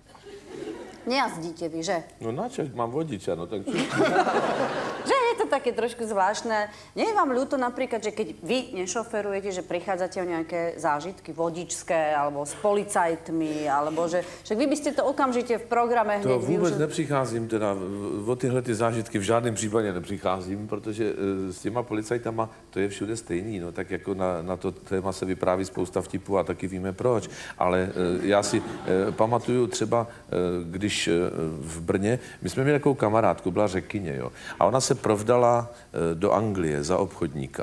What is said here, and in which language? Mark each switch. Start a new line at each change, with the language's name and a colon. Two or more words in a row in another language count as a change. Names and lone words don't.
Slovak: Nejazdíte vy, že? No načo mám vodiča, no tak čo? Že je to také trošku zvláštne. Nie je vám ľúto napríklad, že keď vy nešoferujete, že prichádzate o nejaké zážitky vodičské, alebo s policajtmi, alebo že vy by ste to okamžite v programe hneď
Czech: To vůbec
Slovak: využili.
Czech: nepřicházím, teda o tyhle ty zážitky v žádném případě nepřicházím, protože s těma policajtama to je všude stejný, no tak jako na to téma se vypráví spousta vtipů a taky víme proč, ale já si pamatuju třeba, když v Brně, my jsme měli takovou kamarádku, byla řekyně, jo, a ona se provdala do Anglie za obchodníka.